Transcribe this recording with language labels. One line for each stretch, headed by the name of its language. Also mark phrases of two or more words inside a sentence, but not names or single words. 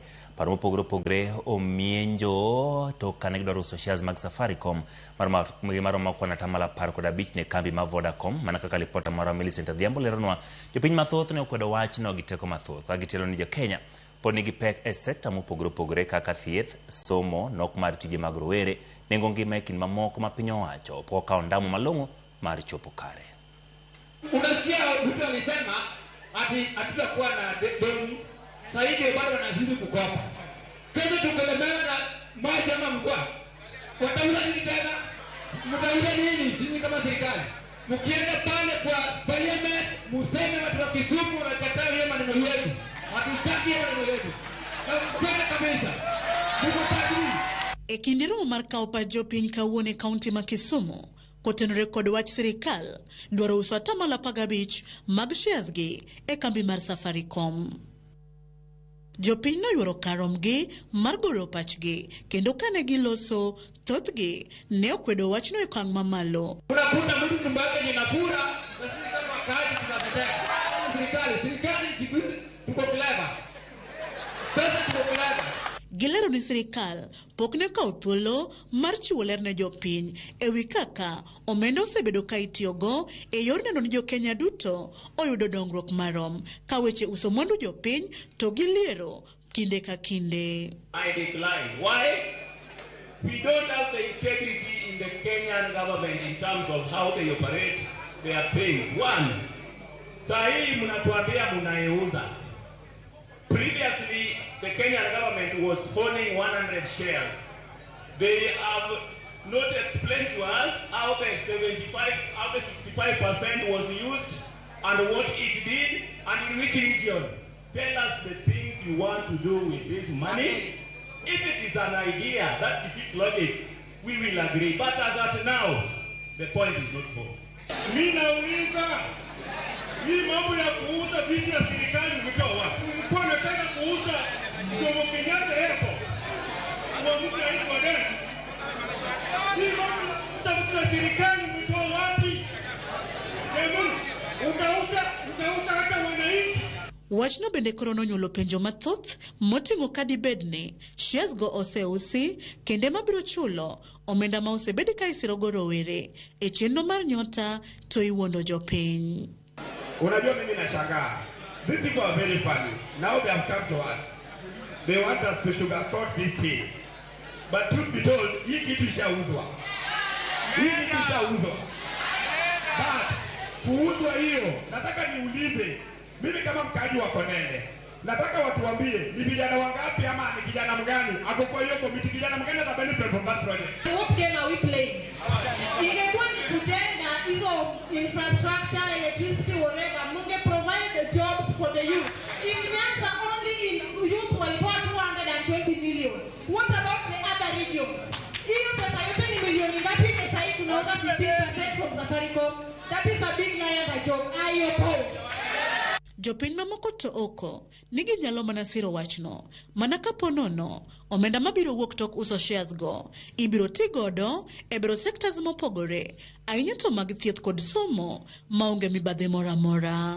Luo (Kenya and Tanzania): Paro mopogore opogore omienjo to kane gidwaro uso shares mag Safaricom maromo kwana tamala 15 ne kambi ma Vodacom. Mana kaka lipota mara Millicent Adhiambo leronwa jopiny mathoth ne okwedo wach no giteko mathoth ka gitelo ni jokenya pod nigi pek e sekta mopogore opogore kaka thieth, somo, nok mar tije mag rowere, nengo ngima e kind mamoko ma piny owacho pok okawo ndamo malong'o mar chopo kare.
Swahili: Unasikia mtu alisema ati hatutakuwa na deni, sasa hivi bado wanazidi kukopa. Kesho tukelemewa na maji ama mvua, watauza nini tena? Mtauza nini? Sisi kama serikali mkienda pale kwa parliament museme watu wa Kisumu wanakataa hiyo maneno yetu. Hatutaki hiyo maneno yetu. Kwenda kabisa.
Luo (Kenya and Tanzania): E kinde romo mar kawo pach jopiny kawuono e kaunti ma Kisumu kotenore kod wach sirikal dwaro uso 15% mag shares gi e kambi mar Safaricom. Jopiny noyworo karomgi mar golo pachgi kendo kane giloso thothgi ne okwedo wachno e okang' mamalo.
Swahili: Unakuta mtu chumbake ni nafura na sisi kama wakaaji tunatetea serikali siku hizi tuko clever. Sasa tuko clever.
Luo (Kenya and Tanzania): gilero ni sirikal pokne ka thuolo mar chiwo ler ne jopiny ewi kaka omenda osebedo ka itiyogo e yor neno ni Jo-Kenya duto oyudo dongruok marom ka weche uso mwandu jopiny to giliero kinde ka kinde.
English: I decline. Why? We don't have the integrity in the Kenyan government in terms of how they operate their things. One,
Swahili: sahi mnatuambia mnaiuza.
English: Previously, the Kenyan government was owning 100 shares. They have not explained to us how the 65% was used and what it did and in which region. Tell us the things you want to do with this money. If it is an idea that defeats logic, we will agree. But as at now, the point is not full.
Swahili: Ninauliza, hii mambo ya kuuza vitu ya serikali mtoa wapi? Mlikuwa nataka kuuza Jomo Kenyatta Airport. Kwa mtu anaitwa gani? Hii mambo ya kuuza vitu ya serikali mtoa wapi? Jamani, ukauza hata wananchi.
Luo (Kenya and Tanzania): Wachno bende korono nyulo penjo mathoth moting'o kadi bedne shares go oseusi kende mabiro chulo omenda ma osebedi ka isirogo rowere e chenro mar nyota to iwuondo jopiny.
Swahili: Unajua mimi nashangaa.
English: These people are very funny. Now they have come to us. They want us to sugarcoat this thing. But truth be told,
Swahili: hii kitu ishauzwa. But kuuzwa hiyo, nataka niulize mimi kama mkaji wa Konene, nataka watu waambie ni vijana wangapi ama ni kijana mgani ako kwa hiyo committee, kijana mgani ata
English: benefit from that project. What game are we playing?
Swahili: Ingekuwa ni kujenga hizo
English: infrastructure, electricity, whatever,
Swahili: munge
English: provide the jobs for the youth. If Nyanza only in youth walikuwa 220 million, what about the other regions?
Swahili: Hiyo pesa yote ni milioni ngapi pesa hii tunauza 15% from Safaricom?
English: That is a big lie and a joke. Are you opposed?
Luo (Kenya and Tanzania): Jopiny mamoko to oko nigi nyalo mana siro wachno mana kapo nono omenda mabiro wuok tok uso shares go ibiro ti godo e bero sectors mopogore ahinya to mag thieth kod somo maonge mibadhi mora mora.